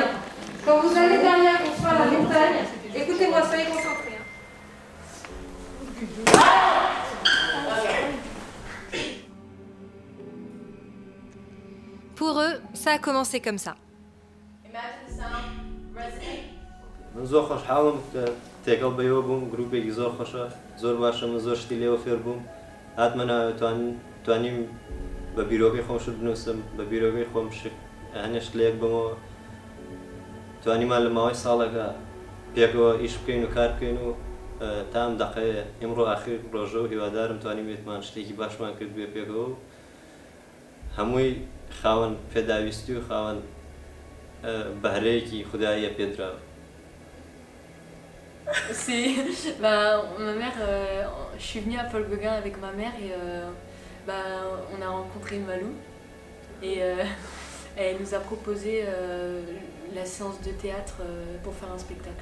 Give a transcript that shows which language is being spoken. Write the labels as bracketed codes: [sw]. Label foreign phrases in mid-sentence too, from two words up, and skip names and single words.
[fr] Quand vous allez derrière construire la montagne, écoutez-moi, soyez concentrés. Pour eux, ça a commencé comme ça. [ckb] من زۆر خۆشحاڵم تێکەڵ بەیەوە بووم گروپێکی زۆر خۆشە زۆر باشە من زۆر شتی لێوە فێر بووم هاتمە توانیم بە بیرۆکەی خۆم شت بنووسم بە بیرۆکەی خۆم هەنێشت لە یەک بمەوە توانیمان لە ماوەی ساڵێکە پێکەوە ئیش بکەین و کار بکەین و تا ئەم دەقەیە ئێمڕۆ ئاخر ڕۆژە و هیوادارم توانیم بێتمان شتێکی باشمان کرد بێ پێکەوە هەمووی خاوەن پێداویستی و خاوەن بەهرەیەکی خوداییە پێدراوە. [fr] Ma mère, je suis venue à Paul Gauguin avec ma mère et on a rencontré Malou et elle nous a proposé la séance de théâtre pour faire un spectacle.